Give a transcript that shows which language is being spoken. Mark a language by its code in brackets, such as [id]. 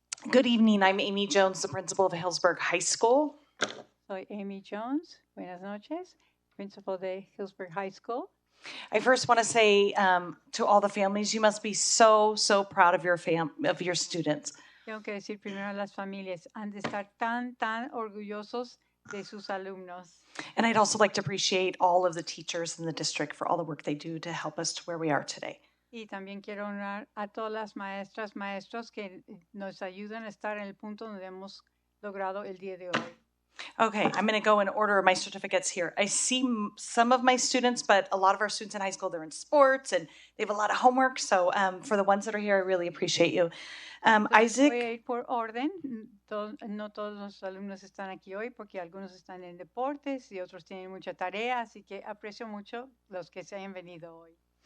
[en] Good evening. I'm Amy Jones, the principal of Healdsburg High School. [es] Soy Amy Jones. Buenas noches, principal de Healdsburg High School. [en] I first want to say to all the families, you must be so proud of your students. [es] Tengo que decir primero a las familias, han de estar tan orgullosos de sus alumnos. [en] And I'd also like to appreciate all of the teachers in the district for all the work they do to help us to where we are today. [es] Y también quiero honrar a todas las maestras, maestros que nos ayudan a estar en el punto donde hemos logrado el día de hoy. [en] Okay, I'm going to go in order of my certificates here. I see some of my students, but a lot of our students in high school, they're in sports and they have a lot of homework. So for the ones that are here, I really appreciate you. Isaac. [es] Voy a ir por orden. No todos los alumnos están aquí hoy porque algunos están en deportes y otros tienen mucha tarea, así que aprecio mucho los que se hayan venido hoy.